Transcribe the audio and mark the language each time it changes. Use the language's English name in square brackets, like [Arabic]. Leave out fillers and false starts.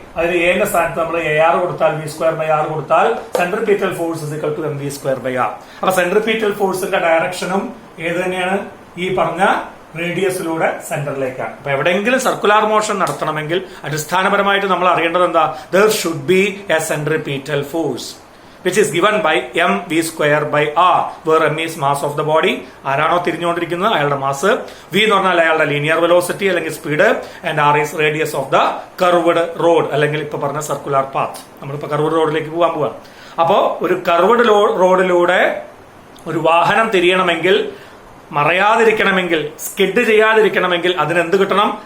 [Malayalam] അതിന് എന്റെ സ്ഥാനത്ത് നമ്മൾ AR കൊടുത്താൽ, V²/R കൊടുത്താൽ സെൻട്രിപീറ്റൽ ഫോഴ്സ് = mv²/R. അപ്പൊ സെൻട്രിപീറ്റൽ ഫോഴ്സിന്റെ ഡയറക്ഷനും ഏത് തന്നെയാണ്? ഈ പറഞ്ഞ റേഡിയസിലൂടെ സെന്ററിലേക്കാണ്. അപ്പൊ എവിടെയെങ്കിലും സർക്കുലാർ മോഷൻ നടത്തണമെങ്കിൽ അടിസ്ഥാനപരമായിട്ട് നമ്മൾ അറിയേണ്ടത് എന്താ? [English] there should be a centripetal force which is given by mv²/R, where m is mass of the body. [Malayalam] ആരാണോ തിരിഞ്ഞുകൊണ്ടിരിക്കുന്നത് അയാളുടെ മാസ്, V എന്ന് പറഞ്ഞാൽ അയാളുടെ ലീനിയർ വെലോസിറ്റി അല്ലെങ്കിൽ speed, and [English] R is radius of the curved road [Malayalam] അല്ലെങ്കിൽ ഇപ്പൊ പറഞ്ഞ circular path. നമ്മളിപ്പോ കർവ്ഡ് റോഡിലേക്ക് പോകാൻ. അപ്പോ ഒരു കർവ്ഡ് റോഡിലൂടെ ഒരു വാഹനം തിരിയണമെങ്കിൽ, മറയാതിരിക്കണമെങ്കിൽ, സ്കിഡ് ചെയ്യാതിരിക്കണമെങ്കിൽ അതിനെന്ത് കിട്ടണം?